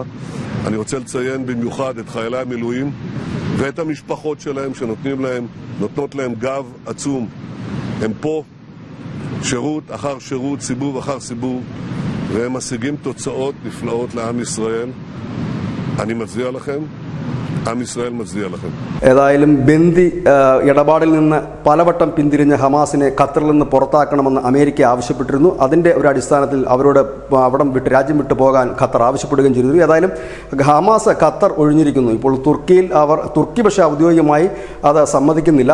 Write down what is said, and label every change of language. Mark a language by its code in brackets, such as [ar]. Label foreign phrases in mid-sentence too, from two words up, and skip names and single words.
[he] אני רוצה לציין במיוחד את חיילי המילואים ואת המשפחות שלהם שנותנות להם גב עצום. הם פה שירות אחר שירות, סיבוב אחר סיבוב, והם משיגים תוצאות נפלאות לעם ישראל. אני מצדיע לכם. עם ישראל מצדיע לכם. [ml] ഏതായാലും ബന്ദി ഇടപാടിൽ നിന്ന് പലവട്ടം പിന്തിരിഞ്ഞ ഹമാസിനെ ഖത്തറിൽ നിന്ന് പുറത്താക്കണമെന്ന് അമേരിക്ക ആവശ്യപ്പെട്ടിരുന്നു. അതിൻ്റെ ഒരു അടിസ്ഥാനത്തിൽ അവരോട് രാജ്യം വിട്ടു പോകാൻ ഖത്തർ ആവശ്യപ്പെടുകയും ചെയ്തിരുന്നു. ഏതായാലും ഹമാസ് ഖത്തർ ഒഴിഞ്ഞിരിക്കുന്നു. ഇപ്പോൾ തുർക്കി പക്ഷേ ഔദ്യോഗികമായി അത് സമ്മതിക്കുന്നില്ല.